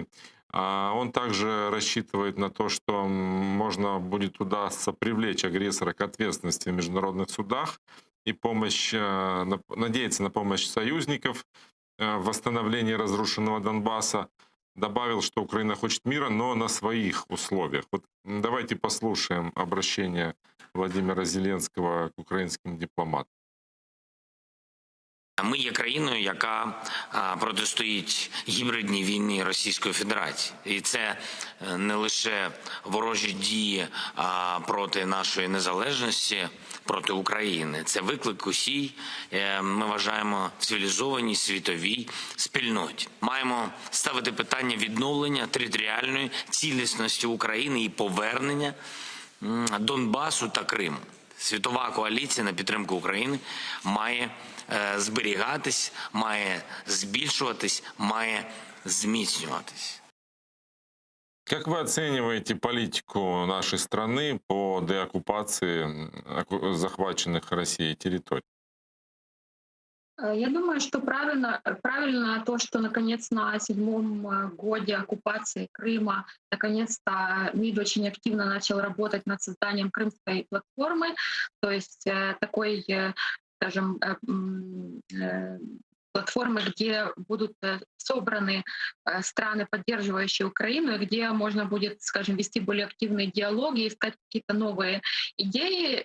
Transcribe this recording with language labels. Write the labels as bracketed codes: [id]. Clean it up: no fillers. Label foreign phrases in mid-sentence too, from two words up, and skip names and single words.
[ru] Он также рассчитывает на то, что можно будет удастся привлечь агрессора к ответственности в международных судах и надеяться на помощь союзников в восстановлении разрушенного Донбасса. Добавил, что Украина хочет мира, но на своих условиях. Вот давайте послушаем обращение Владимира Зеленского к украинским дипломатам. [uk] Ми є країною, яка протистоїть гібридній війні Російської Федерації. І це не лише ворожі дії проти нашої незалежності, проти України. Це виклик усій, ми вважаємо, цивілізованій світовій спільноті. Маємо ставити питання відновлення територіальної цілісності України і повернення Донбасу та Криму. Світова коаліція на підтримку України має зберігатись, має збільшуватись, має зміцнюватись. [ru] Как вы оцениваете политику нашей страны по деоккупации захваченных Россией территорий? Я думаю, что правильно то, что наконец на 7-м годе оккупации Крыма наконец-то МИД очень активно начал работать над созданием крымской платформы, то есть такой, скажем, платформы, где будут собраны страны, поддерживающие Украину, и где можно будет, скажем, вести более активные диалоги, искать какие-то новые идеи.